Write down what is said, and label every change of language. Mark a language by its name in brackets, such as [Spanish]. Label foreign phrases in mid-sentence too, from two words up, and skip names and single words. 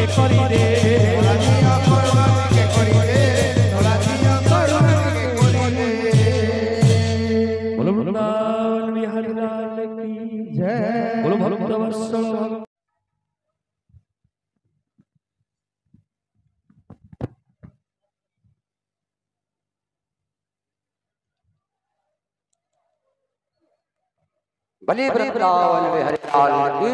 [Odia] କରିଦେ ଧରାଧିଅ କରୁଣା ଟିକେ କରିଦେ ଧରାଧିଅ କରୁଣା ଟିକେ କରିଦେ [Hindi] बोलो वृंदावन बिहारी लाल की जय बोलो भक्त वत्सल भगवान बलि वृंदावन बिहारी लाल की